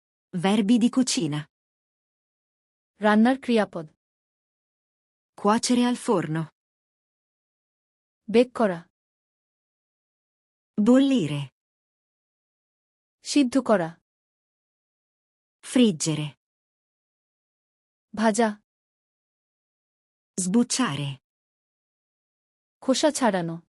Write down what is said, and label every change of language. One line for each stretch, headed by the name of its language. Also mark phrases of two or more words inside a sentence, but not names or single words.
Italian: Verbi di cucina.
Bangla: রান্নার ক্রিয়াপদ।
Italian: Cuocere al forno.
Bangla: বেক করা।
Italian: Bollire.
Bangla: সিদ্ধ করা।
Italian: Friggere.
Bangla: ভাজা।
Italian: Sbucciare.
Bangla: খোসা ছাড়ানো।